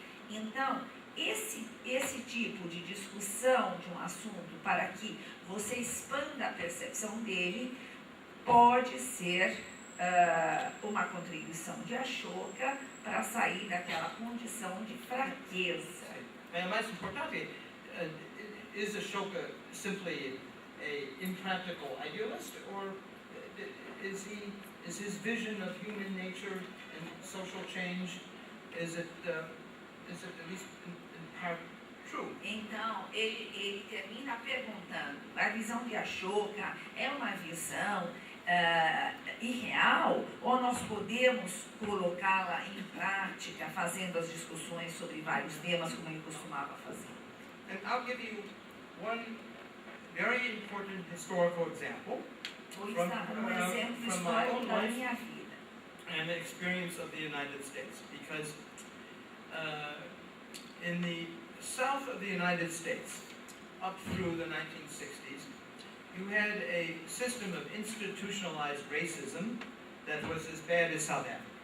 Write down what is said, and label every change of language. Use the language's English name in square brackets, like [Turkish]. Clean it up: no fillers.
[Portuguese] Então, esse tipo de discussão de um assunto para que você expanda a percepção dele pode ser uma contribuição de Ashoka para sair daquela condição de fraqueza. Mais importante, [English] is Ashoka simply an impractical idealist, or is his vision of human nature and social change, is it at least in part true? [Portuguese] Então, ele termina perguntando, a visão de Ashoka é uma visão irreal, ou nós podemos colocá-la em prática, fazendo as discussões sobre vários temas, como ele costumava fazer? [English] And I'll give you one very important historical example [Portuguese] Vou dar um exemplo histórico da minha vida. [English] And the experience of the United States, because in the south of the United States, up through the 1960s, you had a system of institutionalized racism that was as bad as South Africa.